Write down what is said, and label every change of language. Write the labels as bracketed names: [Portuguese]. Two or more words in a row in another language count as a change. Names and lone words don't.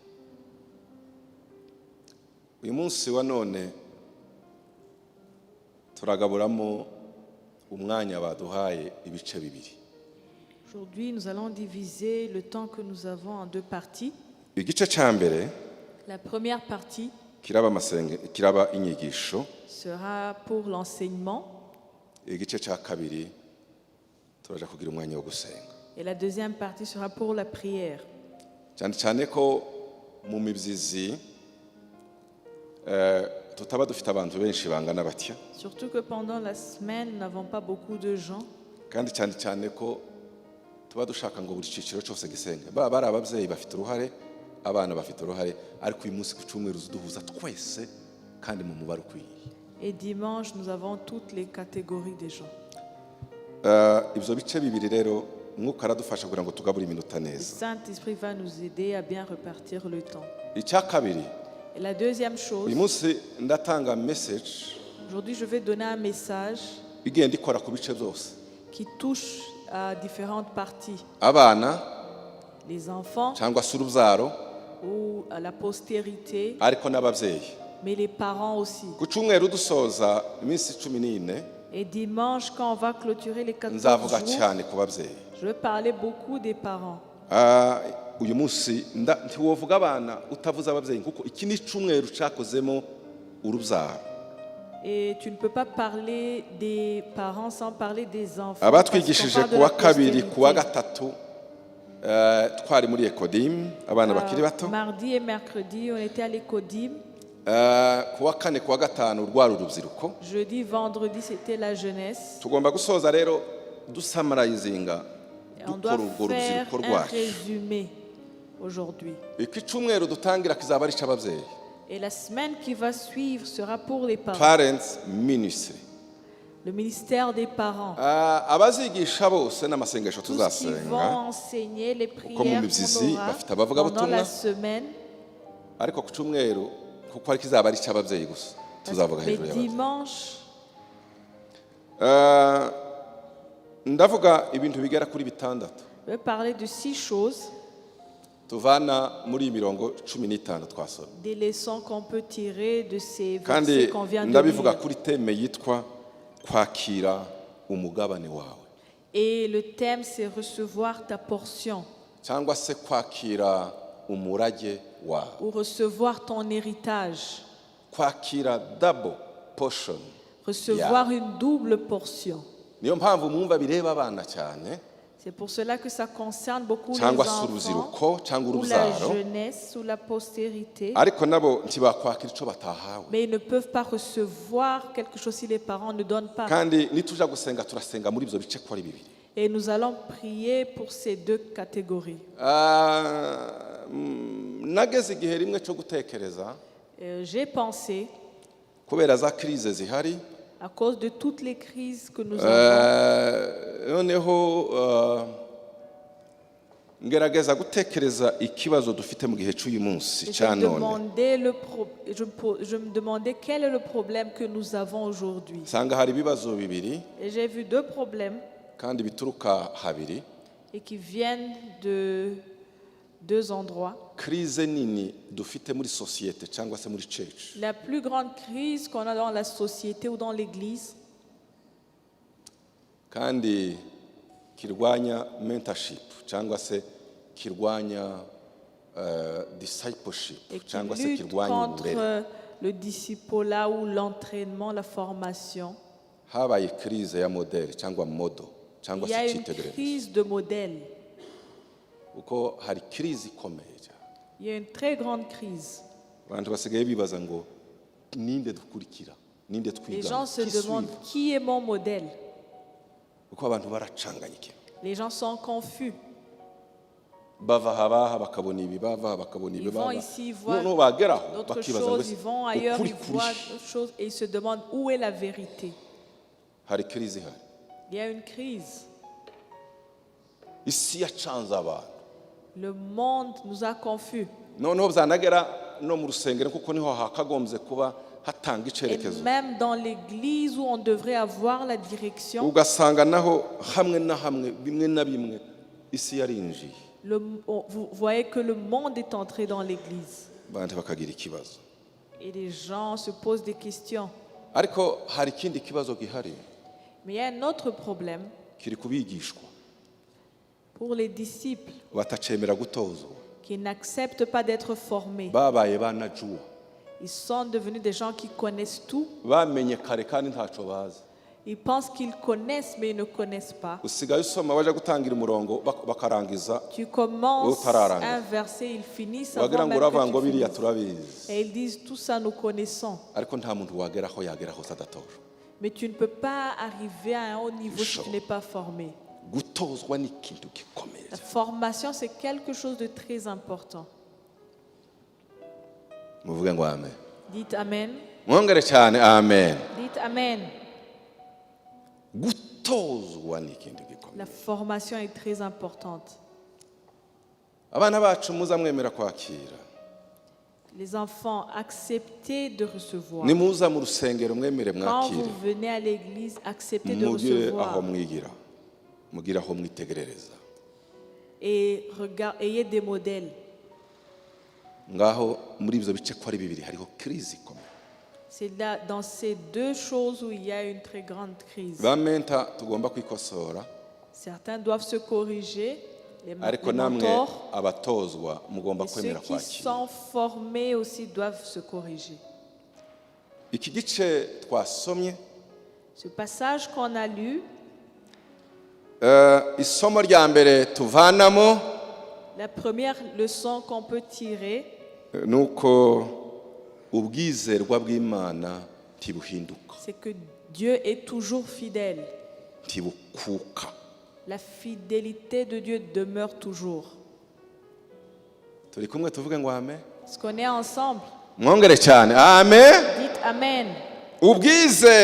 [Kinyarwanda] Uyu munsi wa none turagaburamo umwanya baduhaye ibice bibiri. [French] Aujourd'hui, nous allons diviser le temps que nous avons en 2 parties. [Kinyarwanda] Igice cya mbere, [French] la première partie [Kinyarwanda] kiraba inyigisho, [French] sera pour l'enseignement. [Kinyarwanda] Igice cya kabiri turaja kugira umwanya wo gusenga. [French] Et la deuxième partie sera pour la prière. [Kinyarwanda] Cyane cyane ko mu mibyizi tutaba dufite abantu benshi bangana batya. Surtout que pendant la semaine, nous n'avons pas beaucoup de gens. Kandi cyane cyane ko tuba dushaka ngo buri cyiciro cyose gisenge. Bari ababyeyi bafite uruhare, abana bafite uruhare, ariko uyu munsi ku cyumweru duhuza twese kandi mu mubare ukwiye. [French] Et dimanche, nous avons toutes les catégories des gens. [Kinyarwanda] Ibyo bice bibiri rero Mwuka aradufasha kugira ngo tugabure iminota [French] Le [Kinyarwanda] neza. [French] Saint-Esprit va nous aider à bien repartir le temps. [Kinyarwanda] Icya kabiri, [French] Et la deuxième chose, [Kinyarwanda] uyu munsi ndatanga message [French] aujourd'hui, je vais donner un message [Kinyarwanda] igenda ikora ku bice byose. [French] qui touche à différentes parties. [Kinyarwanda] Abana [French] Les enfants [Kinyarwanda] cyangwa se urubyaro, [French] ou à la postérité, [Kinyarwanda] ariko n'ababyeyi. [French] mais les parents aussi. [Kinyarwanda] Ku cyumweru dusoza iminsi 14, [French] Et dimanche, quand on va clôturer les 14 [Kinyarwanda] nzavuga [French] jours, [Kinyarwanda] cyane ku babyeyi. [French] je vais parler beaucoup des parents. [Kinyarwanda] Uyu munsi ntiwovuga abana utavuze ababyeyi, kuko iki ni cyumweru cyakozemo urubyaro. [French] Et tu ne peux pas parler des parents sans parler des enfants. [Kinyarwanda] Abatwigishije [French] parce qu'on [Kinyarwanda] kuwa [French] parle de la [Kinyarwanda] kabiri kuwa [French] postérité. [Kinyarwanda] gatatu twari muri Ekodim, abana bakiri bato. [French] Mardi et mercredi, on était à l'Ecodim. [Kinyarwanda] Kuwa kane kuwa gatanu rwari urubyiruko. [French] Jeudi, vendredi, c'était la jeunesse. [Kinyarwanda] Tugomba gusoza rero dusamarayizinga [French] Et on doit [Kinyarwanda] dukora urwo [French] faire [Kinyarwanda] rubyiruko [French] un [Kinyarwanda] rwacu. [French] résumé aujourd'hui. [Kinyarwanda] Iki cyumweru dutangira kizaba ari icy'ababyeyi. [French] Et la semaine qui va suivre sera pour les parents. [English] Parents Ministry. [French] Le ministère des parents. [Kinyarwanda] abazigisha bose n'amasengesho [French] Tous qui vont [Kinyarwanda] tuzasenga [French] enseigner les [Kinyarwanda] kuko mu [French] prières [Kinyarwanda] mibyizi [French] qu'on aura [Kinyarwanda] bafite [French] pendant [Kinyarwanda] abavugabutumwa [French] la semaine. [Kinyarwanda] ariko ku cyumweru kuko ari kizaba ari icy'ababyeyi gusa tuzavuga [French] Mais [Kinyarwanda] hejuru y'ababyeyi. [French] dimanche, [Kinyarwanda] ndavuga ibintu bigera kuri bitandatu [French] je vais parler de 6 choses, [Kinyarwanda] tuvana muri iyi mirongo 15 twasomye [French] des leçons qu'on peut tirer de ces [Kinyarwanda] kandi [French] versets qu'on vient de [Kinyarwanda] ndabivuga [French] lire. [Kinyarwanda] kuri teme yitwa kwakira umugabane wawe [French] Et le thème, c'est recevoir ta portion [Kinyarwanda] cyangwa se kwakira umurage wawe, [French] ou recevoir ton héritage, [Kinyarwanda] kwakira [English] double portion. [French] recevoir une double portion. [Kinyarwanda] Niyo mpamvu mwumva bireba abana cyane [French] C'est pour cela que ça concerne beaucoup les [Kinyarwanda] cyangwa se [French] enfants [Kinyarwanda] urubyiruko cyangwa [French] ou la [Kinyarwanda] urubyaro, [French] jeunesse ou la postérité. [Kinyarwanda] ariko nabo ntibakwakira icyo batahawe. [French] Mais ils ne peuvent pas recevoir quelque chose si les parents ne donnent pas. [Kinyarwanda] Kandi nituja gusenga turasenga muri ibyo bice ko ari bibiri. [French] Et nous allons prier pour ces deux catégories. [Kinyarwanda] Nageze igihe rimwe cyo gutekereza [French] J'ai pensé, [Kinyarwanda] kubera za crise zihari, [French] à cause de toutes les crises que nous avons, [Kinyarwanda] noneho ngerageza gutekereza ikibazo dufite mu gihe cy'uyu munsi [French] et [Kinyarwanda] cya none. [French] je me demandais quel est le problème que nous avons aujourd'hui. [Kinyarwanda] Nsanga hari ibibazo bibiri [French] Et j'ai vu deux problèmes [Kinyarwanda] kandi bituruka habiri. [French] et qui viennent de deux endroits. [Kinyarwanda] Crise nini dufite muri societe cyangwa se muri church. [French] La plus grande crise qu'on a dans la société ou dans l'église, [Kinyarwanda] Kandi kirwanya mentorship cyangwa se kirwanya discipleship [French] et qui [Kinyarwanda] cyangwa se [French] lutte [Kinyarwanda] kirwanya uburere. [French] contre le discipolat ou l'entraînement, la formation. [Kinyarwanda] Habaye crise ya model cyangwa modo cyangwa [French] Il y a [Kinyarwanda] se [French] une [Kinyarwanda] cyitegererezo. [French] crise de modèle. [Kinyarwanda] Uko hari crise ikomeye cyane. [French] Il y a une très grande crise. [Kinyarwanda] Abantu basigaye bibaza ngo ninde dukurikira, ninde [French] Les [Kinyarwanda] twigana, [French] gens se qui demandent suivre? qui est mon modèle. [Kinyarwanda] Uko abantu baracanganyike. [French] Les gens sont confus. [Kinyarwanda] Bava habaha bakabona ibi, bava bakabona ibi, [French] Ils vont [Kinyarwanda] bava. [French] ici, ils voient [Kinyarwanda] No bageraho [French] d'autres [Kinyarwanda] bakibaza [French] choses, ils vont ailleurs, [Kinyarwanda] ukuri [French] ils [Kinyarwanda] kuri. [French] voient d'autres choses et ils se demandent où est la vérité. [Kinyarwanda] Hari crise ihari. [French] Il y a une crise. [Kinyarwanda] Isi yacanze abantu. [French] Le monde nous a confus. [Kinyarwanda] Noneho byanagera no mu rusengero kuko niho hakagombye kuba hatanga [French] Et [Kinyarwanda] icerekezo. [French] même dans l'église où on devrait avoir la direction, [Kinyarwanda] Ugasanga naho hamwe na hamwe bimwe na bimwe isi yarinjiye. [French] vous voyez que le monde est entré dans l'église. [Kinyarwanda] Bandi bakagira ikibazo. [French] Et les gens se posent des questions. [Kinyarwanda] Ariko hari ikindi kibazo gihari [French] Mais il y a un autre problème [Kinyarwanda] kiri kubigishwa [French] pour les disciples [Kinyarwanda] batacemera gutozwa. [French] qui n'acceptent pas d'être formés. [Kinyarwanda] Babaye banajuwa. [French] Ils sont devenus des gens qui connaissent tout. [Kinyarwanda] Bamenye kare kandi ntaco bazi. [French] Ils pensent qu'ils connaissent, mais ils ne connaissent pas. [Kinyarwanda] Usigaye usoma baje gutangira umurongo bakarangiza [French] Tu commences [Kinyarwanda] Utararanga. [French] un verset, ils finissent [Kinyarwanda] wagira [French] avant [Kinyarwanda] ngo [French] même [Kinyarwanda] uravuga ngo [French] que tu [Kinyarwanda] biriya [French] finisses. [Kinyarwanda] turabizi. [French] Et ils disent, tout ça nous connaissons. [Kinyarwanda] Ariko nta muntu wageraho yageraho adatojwe. [French] Mais tu ne peux pas arriver à un haut niveau si tu n'es pas formé. [Kinyarwanda] Gutozwa ni ikintu gikomeye. [French] La formation, c'est quelque chose de très important. [Kinyarwanda] Muvuge ngo amen. [French] Dites Amen. [Kinyarwanda] Mwongere cyane amen. [French] Dites Amen. [Kinyarwanda] Gutozwa ni ikintu gikomeye. [French] La formation est très importante. [Kinyarwanda] Abana bacu muzamwemera kwakira. [French] Les enfants, acceptez de recevoir. [Kinyarwanda] Nimuza mu rusengero mwemere [French] Quand vous [Kinyarwanda] mwakire. [French] venez à l'église, acceptez de [Kinyarwanda] Mugire aho [French] recevoir. [Kinyarwanda] mwigira. Mugire aho mwitegerereza. [French] Et ayez des modèles. [Kinyarwanda] Ngaho muri ibyo bice ko ari bibiri hariho crise ikomeye. [French] C'est là, dans ces deux choses où il y a une très grande crise. [Kinyarwanda] Bamenta tugomba kwikosora. [French] Certains doivent se corriger, les [Kinyarwanda] Ariko namwe [French] mentors, [Kinyarwanda] abatozwa mugomba [French] et ceux [Kinyarwanda] kwemera [French] qui [Kinyarwanda] kwakira. [French] sont formés aussi doivent se corriger. [Kinyarwanda] Iki gice twasomye [French] Ce passage qu'on a lu, [Kinyarwanda] isomo rya mbere tuvanamo [French] la première leçon qu'on peut tirer, [Kinyarwanda] nuko ubwizerwa bw'Imana ntibuhinduka, [French] c'est que Dieu est toujours fidèle. [Kinyarwanda] ntibukuka. [French] La fidélité de Dieu demeure toujours. [Kinyarwanda] Turi kumwe tuvuge ngo amen. [French] Est-ce qu'on est ensemble? [Kinyarwanda] Mwongere cyane amen. [French] Dites Amen.